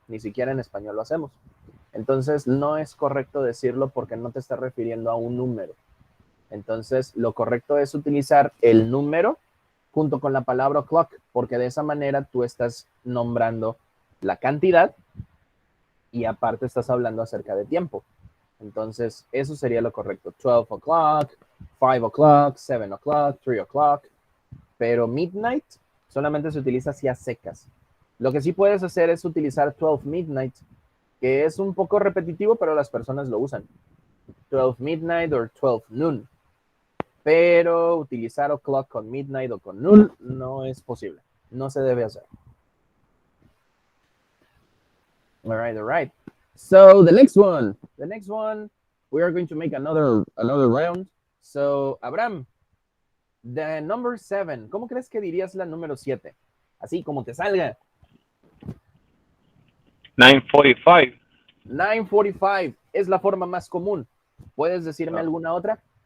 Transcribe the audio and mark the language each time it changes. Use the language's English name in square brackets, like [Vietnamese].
[Spanish] Ni siquiera en español lo hacemos. Entonces no es correcto decirlo porque no te está refiriendo a un número. Entonces lo correcto es utilizar el número junto con la palabra clock, porque de esa manera tú estás nombrando la cantidad y aparte estás hablando acerca de tiempo. Entonces, eso sería lo correcto. [English] 12 o'clock, 5 o'clock, 7 o'clock, 3 o'clock. [Spanish] Pero midnight solamente se utiliza así a secas. Lo que sí puedes hacer es utilizar 12 midnight, que es un poco repetitivo, pero las personas lo usan. 12 midnight o 12 noon. Pero utilizar o'clock con midnight o con noon no es posible. No se debe hacer. [English] All right. So the next one, we are going to make another round. So, Abraham, the number 7, [Spanish] ¿cómo crees que dirías la número 7? Así como te salga. [English] 9:45. [Spanish] 9:45 es la forma más común. ¿Puedes decirme alguna otra?